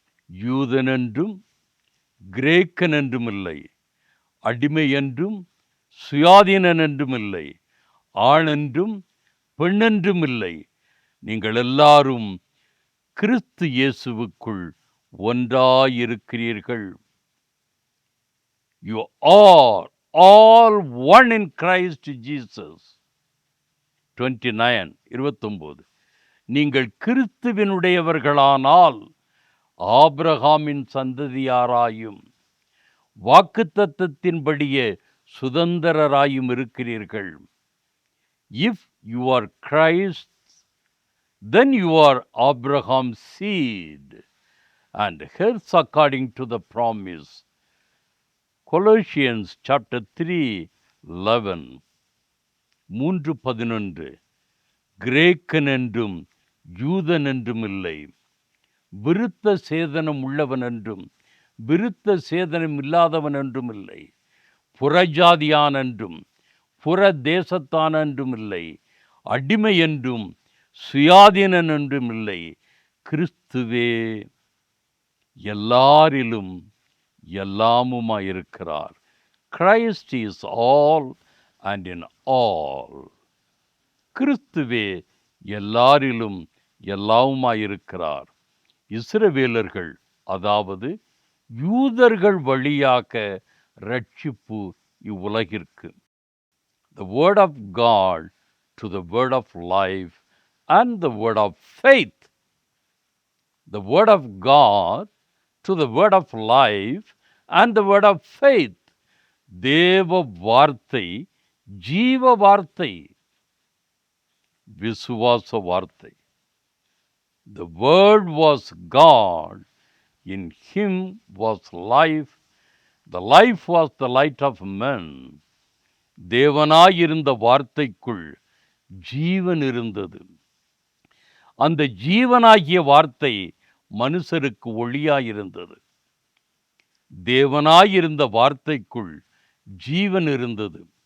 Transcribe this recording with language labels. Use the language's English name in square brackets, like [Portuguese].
[Tamil] யூதனென்றும் கிரேக்கனென்றும் இல்லை, அடிமை என்றும் சுயாதீனன் என்றும் இல்லை, ஆணென்றும் பெண்ணென்றும் இல்லை, நீங்கள் எல்லாரும் கிறிஸ்து இயேசுவுக்குள் ஒன்றாயிருக்கிறீர்கள். [English] You are all one in Christ Jesus. 29. [Tamil] நீங்கள் கிறிஸ்துவினுடையவர்களானால் ஆபிரகாமின் சந்ததியாராயும் வாக்குத்தத்தத்தின்படியே சுதந்திரராயும் இருக்கிறீர்கள். [English] If you are Christ, then you are Abraham's seed and heirs according to the promise. Colossians chapter 3:11. 3:11. [Tamil] கிரேக்கன் என்றும் யூதன் என்றும் இல்லை, விருத்த சேதனம் உள்ளவன் என்றும் விருத்த சேதனம் இல்லாதவன் என்றும் இல்லை, புறஜாதியான் என்றும் புற தேசத்தான் என்றும் இல்லை, அடிமை என்றும் சுயாதீனன் என்றும் இல்லை, கிறிஸ்துவே எல்லாரிலும் எல்லாமுமாயிருக்கிறார். [English] Christ is all and in all. [Tamil] கிறிஸ்துவே எல்லாரிலும் எல்லாவுமாயிருக்கிறார். இஸ்ரவேலர்கள் அதாவது யூதர்கள் வழியாக ரட்சிப்பு இவ்வுலகிற்கு. [English] The word of God to the word of life and the word of faith. The word of God to the word of life and the word of faith. [Tamil] தேவ வார்த்தை ஜீவ வார்த்தை, விசுவாச வார்த்தை. [English] The word was God, in him was life, the life was the light of men. [Tamil] தேவனாயிருந்த வார்த்தைக்குள் ஜீவன் இருந்தது. அந்த ஜீவனாகிய வார்த்தை மனுஷருக்கு ஒளியாயிருந்தது. தேவனாயிருந்த வார்த்தைக்குள் ஜீவன் இருந்தது.